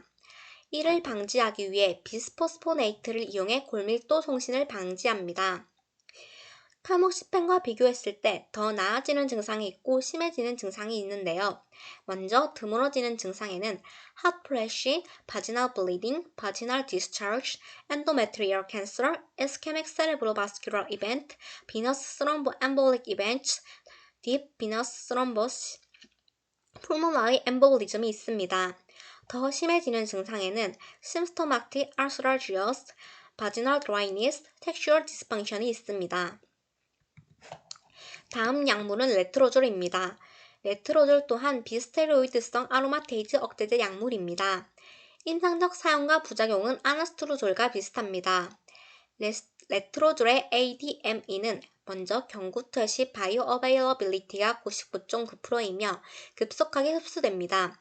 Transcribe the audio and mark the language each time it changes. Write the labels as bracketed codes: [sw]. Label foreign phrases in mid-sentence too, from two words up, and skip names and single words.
[ko] 이를 방지하기 위해 비스포스포네이트를 이용해 골밀도 송신을 방지합니다. 타목시펜과 비교했을 때 더 나아지는 증상이 있고 심해지는 증상이 있는데요. 먼저 드물어지는 증상에는 [en] hot flash, vaginal bleeding, vaginal discharge, endometrial cancer, ischemic cerebrovascular event, venous thromboembolic events, deep venous thrombosis, pulmonary embolism이 있습니다. [ko] 더 심해지는 증상에는 [en] symptomatic arthralgias, vaginal dryness, sexual dysfunction [ko] 이 있습니다. 다음 약물은 레트로졸입니다. 레트로졸 또한 비스테로이드성 아로마테이즈 억제제 약물입니다. 임상적 사용과 부작용은 아나스트로졸과 비슷합니다. 레트로졸의 ADME는 먼저 경구투여 시 바이오어베일러빌리티가 99.9%이며 급속하게 흡수됩니다.